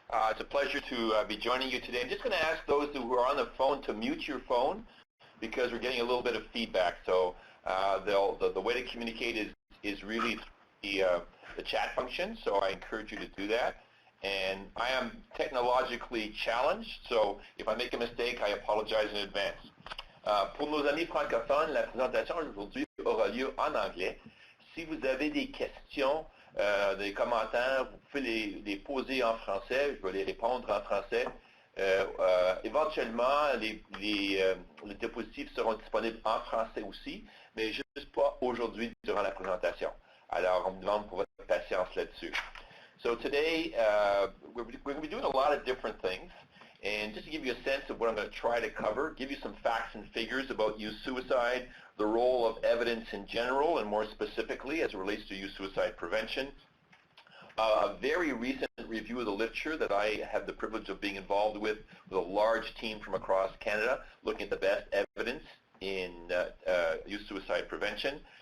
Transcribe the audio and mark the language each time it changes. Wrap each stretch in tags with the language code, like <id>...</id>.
<en>It's a pleasure to be joining you today. I'm just going to ask those who are on the phone to mute your phone because we're getting a little bit of feedback. So the way to communicate is really the chat function, so I encourage you to do that. And I am technologically challenged, so if I make a mistake, I apologize in advance.</en> <fr>Pour nos amis francophones, la présentation aujourd'hui aura lieu en anglais. Si vous avez des questions, des commentaires, vous pouvez les poser en français. Je vais les répondre en français. Éventuellement, les diapositives seront disponibles en français aussi, mais juste pas aujourd'hui durant la présentation. Alors, on me demande pour votre patience là-dessus.</fr> <en>So today, we're going to be doing a lot of different things. And just to give you a sense of what I'm going to try to cover, give you some facts and figures about youth suicide, the role of evidence in general, and more specifically as it relates to youth suicide prevention. A very recent review of the literature that I have the privilege of being involved with a large team from across Canada, looking at the best evidence in youth suicide prevention.</en>